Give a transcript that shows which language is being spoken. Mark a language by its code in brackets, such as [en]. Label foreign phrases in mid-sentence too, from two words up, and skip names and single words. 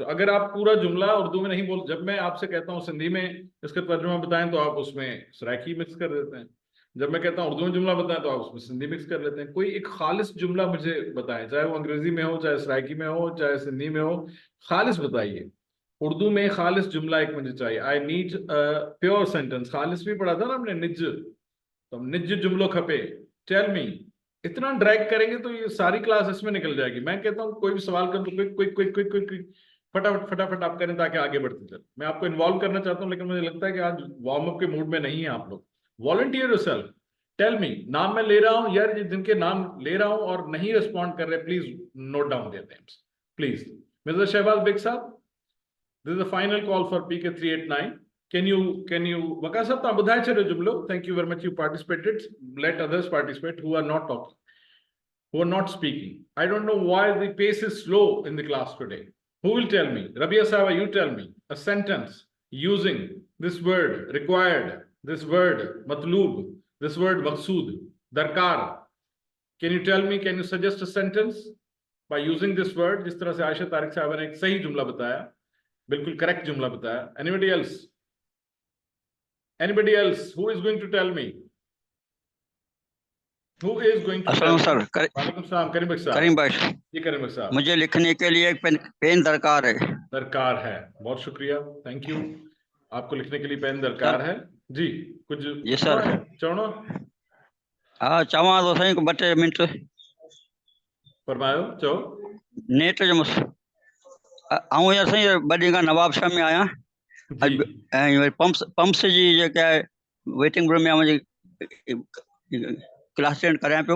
[ur] اگر آپ پورا جملہ اردو میں نہیں بول، جب میں آپ سے کہتا ہوں سندھی میں اس کا ترجمہ بتائیں تو آپ اس میں سرائیکی مکس کر دیتے ہیں، جب میں کہتا ہوں اردو میں جملہ بتائیں تو آپ اس میں سندھی مکس کر لیتے ہیں. کوئی ایک خالص جملہ مجھے بتائیں، چاہے وہ انگریزی میں ہو، چاہے سرائیکی میں ہو، چاہے سندھی میں ہو، خالص بتائیے. اردو میں خالص جملہ ایک مجھے چاہیے. [en] I need pure sentence. [ur] خالص بھی پڑھا تھا نا ہم نے، نج، تو [sd] निज जुमलो खपे, [en] Tell me. [ur] اتنا ڈریگ کریں گے تو یہ ساری کلاس اس میں نکل جائے گی. میں کہتا ہوں کوئی بھی سوال کر تو کوئک کوئک کوئک کوئک کوئک فٹافٹ فٹافٹ آپ کریں تاکہ آگے بڑھتے چلے. میں آپ کو انوالو کرنا چاہتا ہوں، لیکن مجھے لگتا ہے کہ آج [en] warm up [ur] کے موڈ میں نہیں ہے آپ لوگ. [en] Volunteer yourself, tell me. [ur] نام میں لے رہا ہوں یار، جن کے نام لے رہا ہوں اور نہیں ریسپانڈ کر رہے, [en] Please note down their names please. [ur] मिस्टर शहबाज बेग साहब, [en] this is the final call for PK 389. Can you [sd] वका साहब तव्हां ॿुधाए छॾियो जुमलो। [en] Thank you very much, you participated. Let others participate who are not talking, who are not speaking. I don't know why the pace is slow in the class today. Who will tell me? Rabia Sahaba, you tell me a sentence using this word required, this word matloob, this word maqsood, darkar. Can you tell me, can you suggest a sentence by using this word? [ur] جس طرح سے عائشہ طارق صاحب نے ایک صحیح جملہ بتایا، بالکل کریکٹ جملہ بتایا. [en] Anybody else? Anybody else? Who is going to tell me? Who is going to tell me? [ur] सर [ar] وعليكم السلام, [ur] करीम भाई साहब। करीम भाई, जी करीम भाई साहब। مجھے لکھنے کے لیے ایک پین درکار ہے. درکار ہے، بہت شکریہ, [en] thank you. [ur] آپ کو لکھنے کے لیے پین درکار ہے جی. कुछ जी सर। [sd] चवणो? हाँ चवां तो सही, 2-3 मिंट फरमायो, चओ। नेट जो आऊं यार सही 2 ॾींहं खां नवाबशाह में आहियां। ऐं पंप्स जी जेका आहे वेटिंग रूम में मुंहिंजी क्लास अटेंड करायां पियो